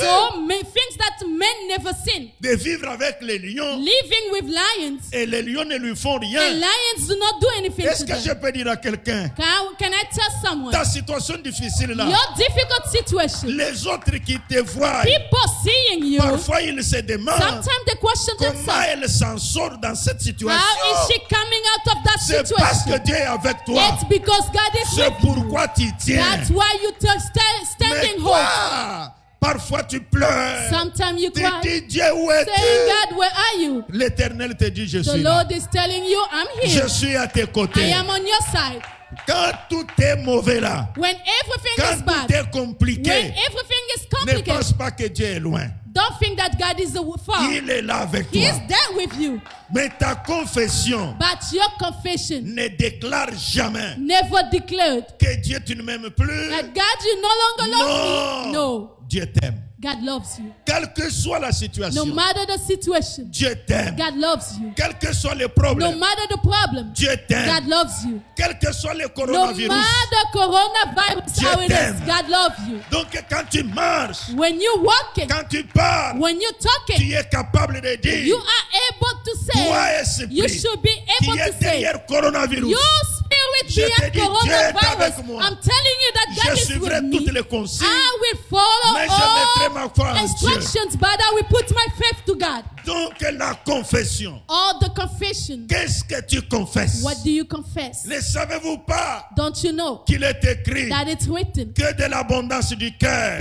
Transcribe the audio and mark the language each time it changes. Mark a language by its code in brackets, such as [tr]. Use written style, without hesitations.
[en] saw things that men never seen. [fr] De vivre avec les lions [en] Living with lions. [fr] et les lions ne lui font [en] And [fr] rien. [en] lions do not do anything [fr] Est-ce [en] to [fr] que je [en] them. [fr] peux dire à quelqu'un, [en] Can I tell someone? [fr] ta situation difficile là, [en] Your difficult situation. [fr] les autres qui te voient, [en] People seeing you. [fr] parfois ils se demandent [en] Sometimes they question [fr] comment [en] themselves. [fr] elle s'en sort dans cette situation. [en] How is she coming out of that [fr] C'est parce que [en] situation? [fr] Dieu est avec toi. [en] It's because God is [fr] C'est [en] with you. [fr] pourquoi tu tiens. [en] That's why you [fr] Mais [en] standing hold. [fr] toi, Parfois tu pleures. [en] Sometimes you [fr] Tu [en] cry. [fr] dis, Dieu, où es-tu? [en] Saying, God, where are you? [fr] L'Éternel te dit, je [en] The [fr] suis là. [en] Lord is telling you, I'm [fr] Je [en] here. [fr] suis à tes [en] I [fr] côtés. [en] am on your side. [fr] Quand tout est mauvais là, [en] When everything [fr] quand [en] is [fr] tout [en] bad, [fr] est compliqué, [en] when everything is [fr] ne [en] complicated, [fr] pense pas que Dieu est loin. [en] don't think that God is far. [fr] Il est là avec [en] He is [fr] toi. [en] there with you. [fr] Mais ta confession [en] But your confession [fr] ne déclare jamais [en] never declared [fr] que Dieu, tu ne m'aimes plus. [en] that God, you no longer love me. No, [fr] Dieu t'aime. [en] God loves you. [fr] Quelle que soit la [en] No [fr] situation, [en] matter the situation, [fr] Dieu t'aime. [en] God loves you. [fr] Quels que soient les [en] No [fr] problèmes, [en] matter the problem, [fr] Dieu [en] God [fr] t'aime. [en] loves you. [fr] Quel que soit le [en] No [fr] coronavirus. [en] matter coronavirus, [fr] Dieu [en] how it [fr] t'aime. [en] is, God loves you. [fr] Donc quand tu marches, [en] When you're walking, [fr] quand tu parles, [en] when you're talking, [fr] tu es capable de dire, [en] you are able to [fr] toi [en] say, you [fr] esprit [en] should be [fr] qui [en] able [fr] est [en] to say, [fr] derrière coronavirus, [en] your spirit [fr] Je te [en] beyond [fr] dis, Dieu est [en] coronavirus. [fr] avec moi. [en] I'm telling you that [fr] je [en] God is [fr] suivrai [en] with [fr] toutes [en] me. [fr] les consignes, [en] I will follow [fr] mais je mettrai ma foi en [en] all [fr] Dieu. [en] instructions, but I will put my faith to God. [fr] Donc la confession, [en] All the confession. [fr] qu'est-ce que tu confesses? [en] What do you confess? [fr] Ne savez-vous pas [en] Don't you know [fr] qu'il est écrit [en] that it's written? [fr] que de l'abondance du cœur,